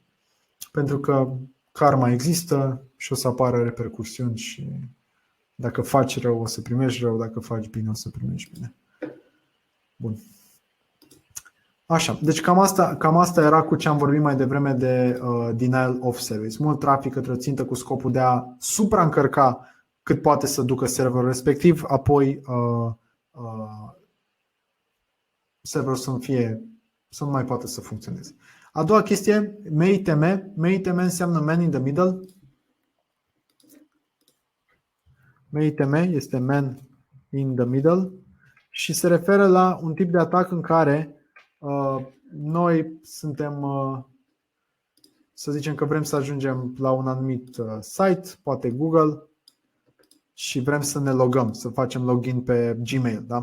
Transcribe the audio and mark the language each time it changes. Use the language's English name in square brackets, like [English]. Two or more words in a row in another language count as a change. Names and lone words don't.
[Romanian] Pentru că karma există și o să apară repercusiuni și dacă faci rău o să primești rău, dacă faci bine o să primești bine. Bun. Așa, deci cam asta era cu ce am vorbit mai devreme de [English] denial of service. [Romanian] Mult trafic către o țintă cu scopul de a supraîncărca cât poate să ducă serverul respectiv, apoi serverul să nu mai poate să funcționeze. A doua chestie, MITM. MITM înseamnă [English] Man in the Middle. [Romanian] MITM este [English] Man in the Middle [Romanian] și se referă la un tip de atac în care noi suntem, să zicem că vrem să ajungem la un anumit site, poate Google, și vrem să ne logăm, să facem login pe Gmail, da?